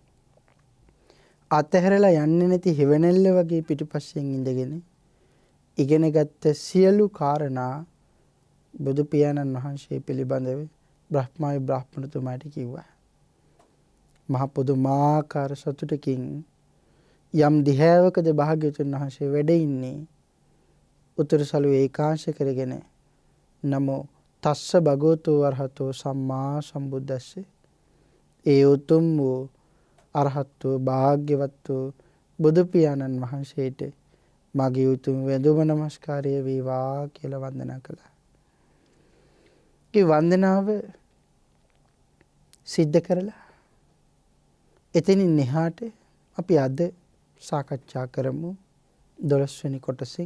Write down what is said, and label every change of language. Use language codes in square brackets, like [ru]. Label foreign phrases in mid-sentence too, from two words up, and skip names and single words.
[si] අතහැරලා යන්නේ නැති හෙවණැල්ල වගේ පිටුපස්සෙන් ඉඳගෙන ඉගෙනගත්ත සියලු කාරණා බුදු පියාණන් වහන්සේ පිළිබඳව බ්‍රහ්මාවි බ්‍රාහ්මණතුමාට කිව්වා. මහ පුදුමාකාර සතුටකින් යම් දිහැවකද භාග්‍යවතුන් වහන්සේ වැඩ ඉන්නේ උතුරු සළුවේ ඒකාංශ කරගෙන [pi] නමෝ තස්ස භගවතු වරහතෝ සම්මා සම්බුද්දස්ස [si] ඒ උතුම් වූ අරහත් වූ භාග්‍යවත් වූ බුදු පියාණන් වහන්සේට මගේ උතුම් වැඳුම නමස්කාරය වේවා කියලා වන්දනා කළා. ඒ වන්දනාව සිද්ධ කරලා එතනින් එහාට අපි අද සාකච්ඡා කරමු 12 වෙනි කොටසින්.